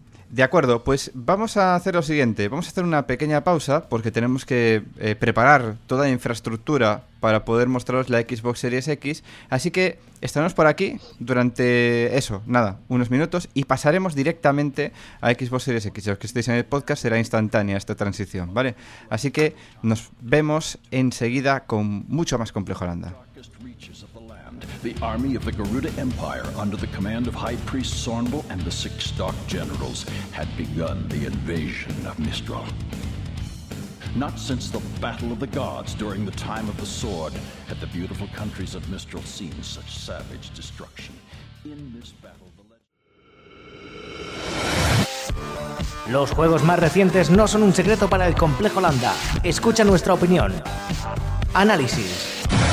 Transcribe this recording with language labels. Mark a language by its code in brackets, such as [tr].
[es] De acuerdo, pues vamos a hacer lo siguiente. Vamos a hacer una pequeña pausa porque tenemos que preparar toda la infraestructura para poder mostraros la Xbox Series X. Así que estaremos por aquí durante unos minutos y pasaremos directamente a Xbox Series X. Los que estéis en el podcast será instantánea esta transición, ¿vale? Así que nos vemos enseguida con mucho más complejo Holanda. [en] The army of the Garuda Empire, under the command of High Priest Sornbal and the six Dark Generals, had begun the invasion of Mistral. Not since the Battle of the Gods during the Time of the Sword had the beautiful countries of Mistral seen such savage destruction. In this battle, the legend. [es] Los juegos más recientes no son un secreto para el complejo Landa. Escucha nuestra opinión. Análisis.